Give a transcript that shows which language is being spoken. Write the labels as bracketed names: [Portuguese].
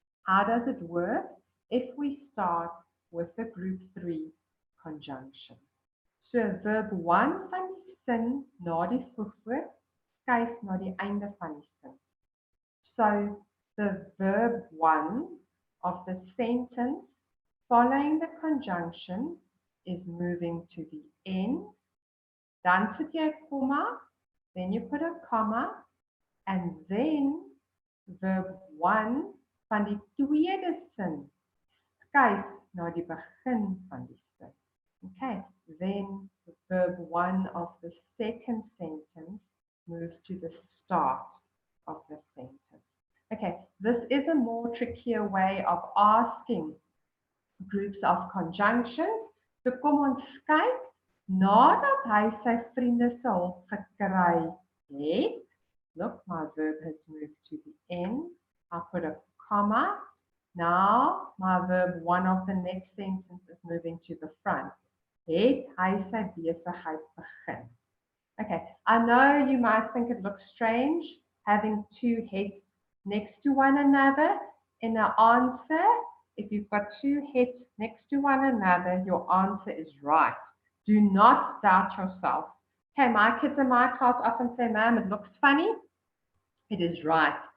[English] How does it work if we start with the group 3 conjunction? [Afrikaans] So verb 1 van die sin na die voegwoord skuif na die einde van die sin. [English] So the verb 1 of the sentence following the conjunction is moving to the end. [Afrikaans] Dan sit jy 'n komma, [English] then you put a comma, and then verb 1 [Afrikaans] van die tweede sin skuif na die begin van die sin. [English] Okay, then verb 1 of the second sentence moves to the start of the sentence. Okay, this is a more trickier way of asking groups of conjunctions. [Afrikaans] So kom ons kyk, nadat hy sy vriende se hulp gekry het, [English] look, my verb has moved to the end. I'll put a comma. Now, my verb 1 of the next sentence is moving to the front. [Afrikaans] Het hy sy besigheid begin. [English] Okay, I know you might think it looks strange having two heads next to one another in an answer. If you've got two heads next to one another, your answer is right. Do not doubt yourself. Okay, my kids in my class often say, Ma'am, it looks funny. It is right.